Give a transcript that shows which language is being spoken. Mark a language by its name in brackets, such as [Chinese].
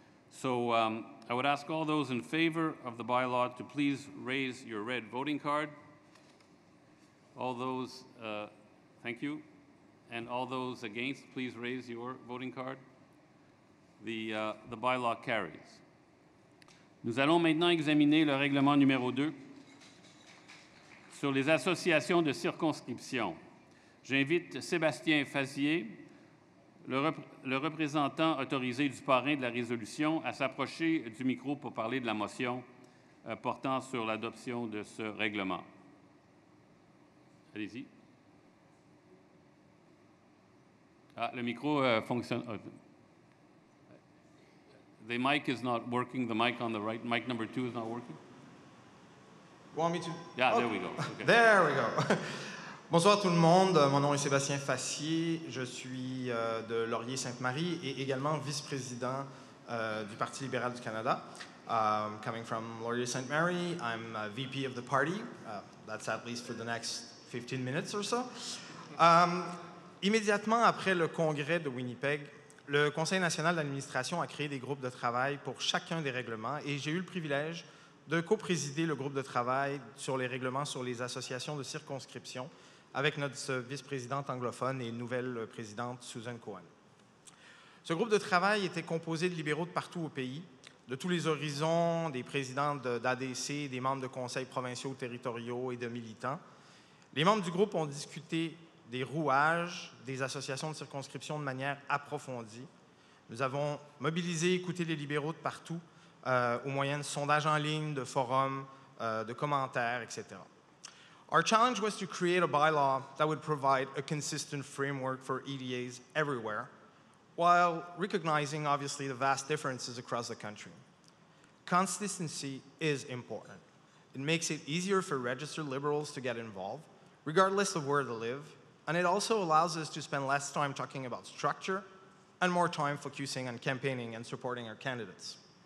[English] So I would ask all those in favor of the bylaw to please raise your red voting card. All those, thank you. And all those against, please raise your voting card. The bylaw carries. [French] Nous allons maintenant examiner le règlement numéro 2 sur les associations de circonscription. J'invite Sébastien Fazier, le représentant autorisé du parrain de la résolution, à s'approcher du micro pour parler de la motion portant sur l'adoption de ce règlement. Allez-y. Ah, le micro fonctionne. [English] The mic is not working. The mic on the right, mic number 2 is not working. Want me to? Yeah, okay. There we go. Okay. There we go. [French] Bonsoir tout le monde. Mon nom est Sébastien Fassier. Je suis de Laurier-Sainte-Marie et également vice-président du Parti libéral du Canada. [English] Coming from Laurier-Sainte-Marie, I'm a VP of the party. That's at least for the next 15 minutes or so. [French] Immédiatement après le congrès de Winnipeg, le Conseil national d'administration a créé des groupes de travail pour chacun des règlements et j'ai eu le privilège de coprésider le groupe de travail sur les règlements sur les associations de circonscription avec notre vice-présidente anglophone et nouvelle présidente Susan Cohen. Ce groupe de travail était composé de libéraux de partout au pays, de tous les horizons, des présidents d'ADC, des membres de conseils provinciaux, territoriaux et de militants. Les membres du groupe ont discuté des rouages des associations de circonscription de manière approfondie. Nous avons mobilisé et écouté les libéraux de partout au moyen de sondages en ligne, de forums, de commentaires, etc. [English] Our challenge was to create a bylaw that would provide a consistent framework for EDAs everywhere, while recognizing, obviously, the vast differences across the country. Consistency is important. It makes it easier for registered Liberals to get involved, regardless of where they live, and it also allows us to spend less time talking about structure and more time focusing on campaigning and supporting our candidates.